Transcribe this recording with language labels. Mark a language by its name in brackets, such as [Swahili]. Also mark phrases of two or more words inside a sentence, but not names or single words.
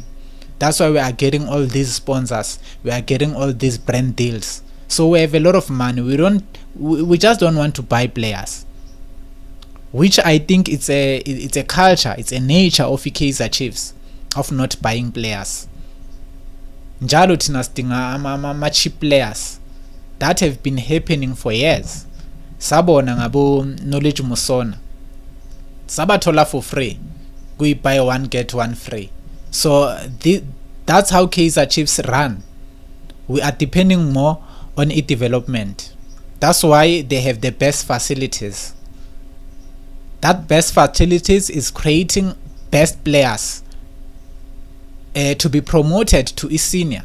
[English] That's why we are getting all these sponsors. We are getting all these brand deals. So we have a lot of money. We just don't want to buy players, which I think it's a culture, it's a nature of Kaizer Chiefs of not buying players. [Zulu] Njalo thina sidinga ama [English] cheap players that have been happening for years. [Zulu] Sabona ngabo [English] Knowledge Musona, sabathola for free, we buy one get one free. So that's how Kaizer Chiefs run. We are depending more on development. That's why they have the best facilities. That best facilities is creating best players to be promoted to senior.